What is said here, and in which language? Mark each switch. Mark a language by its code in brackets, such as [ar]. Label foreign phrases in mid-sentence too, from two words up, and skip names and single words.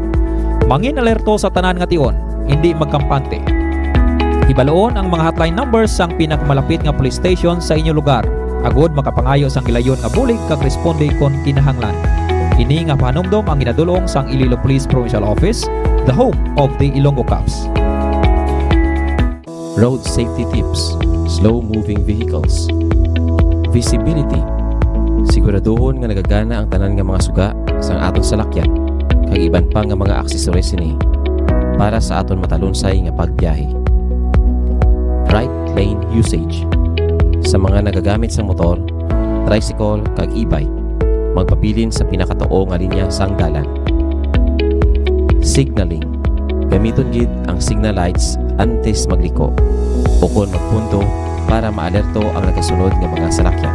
[hil] Mangin alerto sa tanan nga tion, hindi magkampante. Ibaloon ang mga [en] hotline numbers [hil] sang pinakamalapit nga police station sa inyong lugar. Agod makapangayo sang gilayon nga bulig kag responde kon kinahanglan. Ini nga pahanumdom ang ginadulong sang Iloilo Police Provincial Office, [en] the home of the Ilonggo Cops. Road safety tips, slow-moving vehicles, visibility. [hil] Siguraduhon nga nagagana ang tanan nga mga suga sang aton salakyan kag iban pa nga mga aksesoris ini para sa aton matalunsay nga pagbiyahe. [en] Right lane usage. [hil] Sa mga nagagamit sa motor, tricycle kag e-bike, magpabilin sa pinakatuo nga linya sang dalan. [en] Signaling. [hil] Gamiton gid ang [en] signal lights [hil] antes magliko o kon magpunto para maalerto ang nagasunod nga mga salakyan.